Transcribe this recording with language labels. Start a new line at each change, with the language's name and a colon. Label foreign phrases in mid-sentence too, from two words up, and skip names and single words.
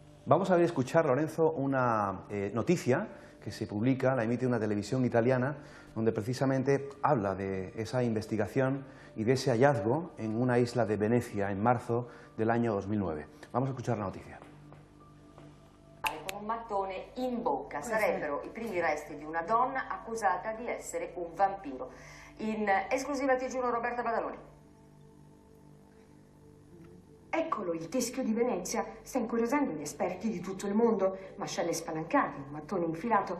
Spanish: Vamos a ver, escuchar, Lorenzo, una noticia que se publica, la emite una televisión italiana, donde precisamente habla de esa investigación y de ese hallazgo en una isla de Venecia en marzo del año 2009. Vamos a escuchar la noticia.
Italian: Con un mattone in bocca sarebbero i primi resti di una donna accusata di essere un vampiro. In esclusiva TG1 Roberta Badaloni. Eccolo, il teschio di Venezia. Sta incuriosendo gli esperti di tutto il mondo. Mascelle spalancate, un mattone infilato.